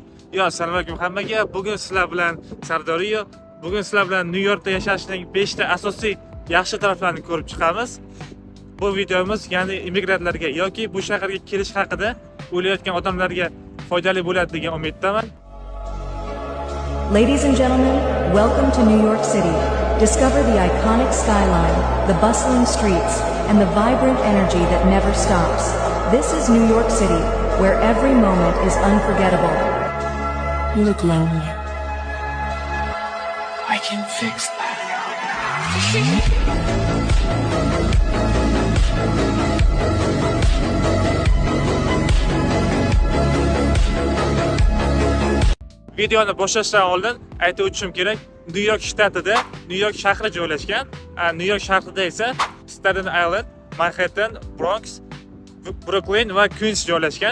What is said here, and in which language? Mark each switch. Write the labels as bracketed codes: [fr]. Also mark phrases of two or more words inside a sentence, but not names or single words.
[uz] Assalomu alaykum hammaga. Bugun sizlar bilan Sardoriyo. Bugun sizlar bilan New Yorkda yashashning 5 ta asosiy yaxshi taraflarini ko'rib chiqamiz. Bu videomiz ya'ni immigrantlarga yoki bu shaharga kelish haqida o'ylayotgan odamlarga foydali bo'ladi degan umiddaman. [en] Ladies and gentlemen, welcome to New York City. Discover the iconic skyline, the bustling streets, and the vibrant energy that never stops. This is New York City, where every moment is unforgettable. You look lonely. I can fix that. [uz] Videoni boshlashdan oldin aytib o'tishim kerak. New York shtatida New York shahri joylashgan. New York shahrida esa Staten Island, Manhattan, Bronx, Brooklyn va Queens joylashgan.